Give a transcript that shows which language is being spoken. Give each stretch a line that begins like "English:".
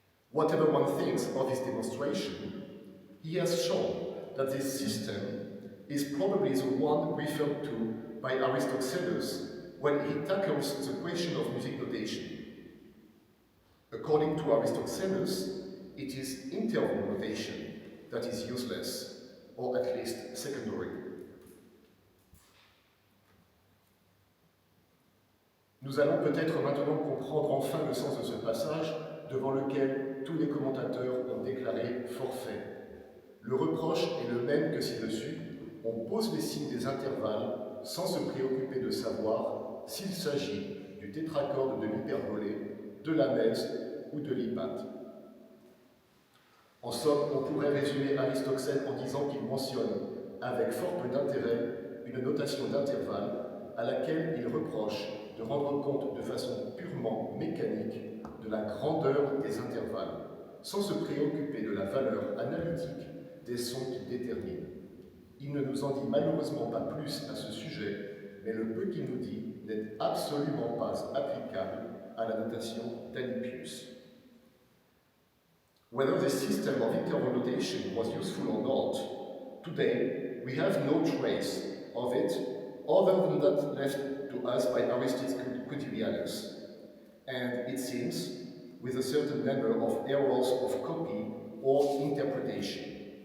English: Whatever one thinks of his demonstration, he has shown that this system is probably the one referred to by Aristoxenus when he tackles the question of music notation. According to Aristoxenus, it is interval notation that is useless, or at least secondary.
French: Nous allons peut-être maintenant comprendre enfin le sens de ce passage devant lequel tous les commentateurs ont déclaré forfait. Le reproche est le même que ci-dessus, on pose les signes des intervalles sans se préoccuper de savoir s'il s'agit du tétrachorde de l'hyperbolée, de la mèse ou de l'hypate. En somme, on pourrait résumer Aristoxène en disant qu'il mentionne, avec fort peu d'intérêt, une notation d'intervalle à laquelle il reproche de rendre compte de façon purement mécanique de la grandeur des intervalles, sans se préoccuper de la valeur analytique des sons qu'il détermine. Il ne nous en dit malheureusement pas plus à ce sujet, mais le peu qu'il nous dit n'est absolument pas applicable à la notation d'Alypius.
English: Whether the system of interval notation was useful or not, today we have no trace of it other than that left to us by Aristides Quintilianus, and it seems with a certain number of errors of copy or interpretation.